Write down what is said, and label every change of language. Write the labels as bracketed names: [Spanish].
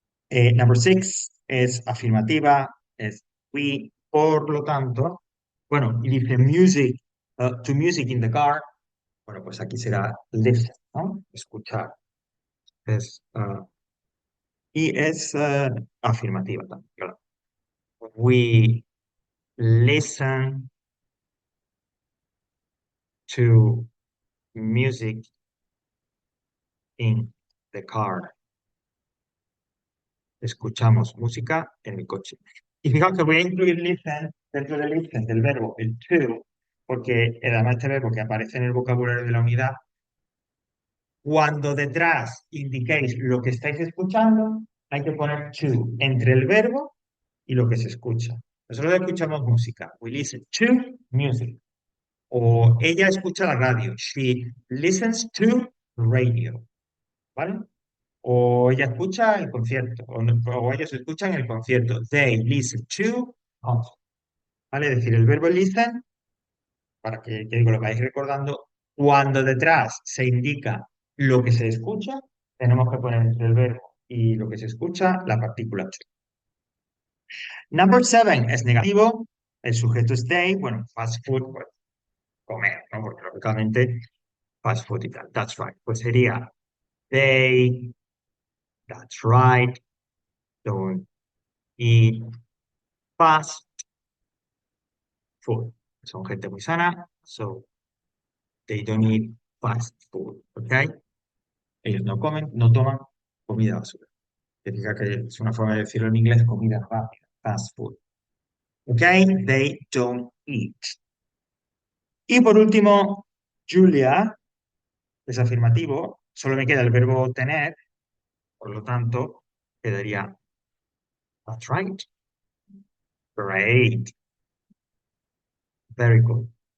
[English] Number six [Spanish] es afirmativa, es we, por lo tanto, bueno, y dice [English] music, to music in the car, [Spanish] bueno, pues aquí será listen, ¿no? Escuchar. Es, y es afirmativa también, claro. [English] We listen to music in the car. [Spanish] Escuchamos música en el coche. Y fijaos que voy a incluir listen dentro de listen del verbo, el to, porque además este verbo que aparece en el vocabulario de la unidad, cuando detrás indiquéis lo que estáis escuchando, hay que poner to entre el verbo y lo que se escucha. Nosotros escuchamos música. [English] We listen to music. [Spanish] O ella escucha la radio. [English] She listens to radio. [Spanish] ¿Vale? O ella escucha el concierto, o ellos escuchan el concierto. [English] They listen to concert. [Spanish] ¿Vale? Es decir, el verbo listen, para que digo, lo vayáis recordando, cuando detrás se indica lo que se escucha, tenemos que poner entre el verbo y lo que se escucha la partícula to. [English] Number 7 [Spanish] es negativo, el sujeto es they, bueno, fast food, pues comer, ¿no? Porque lógicamente [English] fast food [Spanish] y tal, [English] that's right. [Spanish] Pues sería [English] they, that's right, don't eat fast food. [Spanish] Son gente muy sana, [English] so they don't eat fast food, ¿ok? [Spanish] Ellos no comen, no toman comida basura. Significa que es una forma de decirlo en inglés, comida rápida, fast food. ¿Ok? [English] They don't eat. [Spanish] Y por último, Julia es afirmativo, solo me queda el verbo tener, por lo tanto, quedaría [English] that's right. Great. Very good.